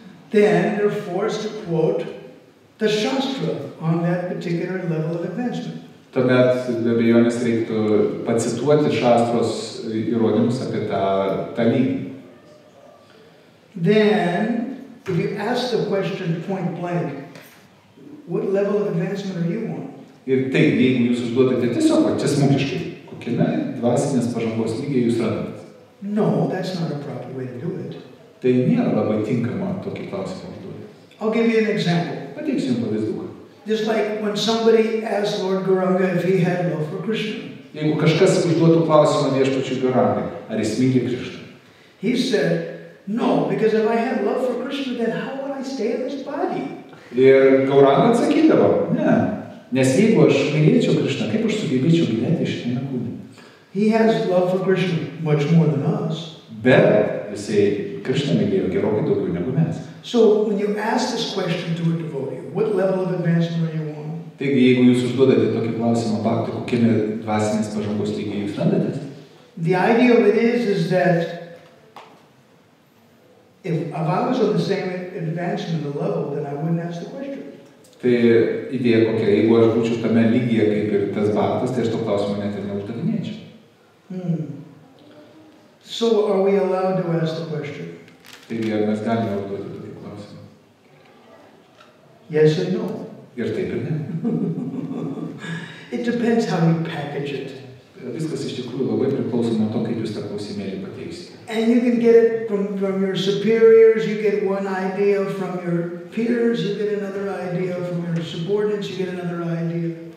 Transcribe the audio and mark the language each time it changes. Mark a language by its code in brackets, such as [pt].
[en] Then they're forced to quote the Shastra on that particular level of advancement. [lt] Tuomet be abejonės reiktų pacituoti šastros įrodymus apie tą lygį. [en] Then, if you ask the question point blank, what level of advancement are you on? [lt] Ir taip, jeigu jūs užduodate tiesiog, tiesmukiškai, kokiame dvasinės pažangos lygiai jūs randatės? [en] No, that's not a proper way to do it. [lt] Tai nėra labai tinkama tokį klausimą užduoti. [en] I'll give you an example. [lt] Pateiksiu jums pavyzdį. [en] Just like when somebody asked Lord Gauranga if he had love for Krishna. [lt] Jeigu kažkas užduotų klausimą viešpačiui Gaurangai, ar jis myli Krishną? [en] He said, no, because if I had love for Krishna, then how would I stay in this body? [lt] Ir Gauranga atsakydavo, ne, nes jeigu aš mylėčiau Krishną, kaip aš sugebėčiau gyventi šitame kūne? [en] He has love for Krishna much more than us. [lt] Bet jisai Krishną mylėjo gerokai daugiau negu mes. [en] So when you ask this question to a devotee, what level of advancement are you on? [lt] Taigi, jeigu jūs užduodate tokį klausimą Bhakti, kokiame dvasinės pažangos lygiai jūs randatės? [en] The idea of it is that if I was on the same advancement level, then I wouldn't ask the question. [lt] Tai idėja kokia, jeigu aš būčiau tame lygyje kaip ir tas Bhaktas, tai aš to klausimą net ir neuždavinėčiau. [en] So are we allowed to ask the question? [lt] Taigi, ar mes galime užduoti tokį klausimą? [en] Yes and no. [lt] Ir taip ir ne. [en] It depends how you package it. [lt] Viskas iš tikrųjų labai priklauso nuo to, kaip jūs tą klausimėlį pateiksite. [en] And you can get it from your superiors, you get one idea from your peers, you get another idea from your subordinates, you get another idea.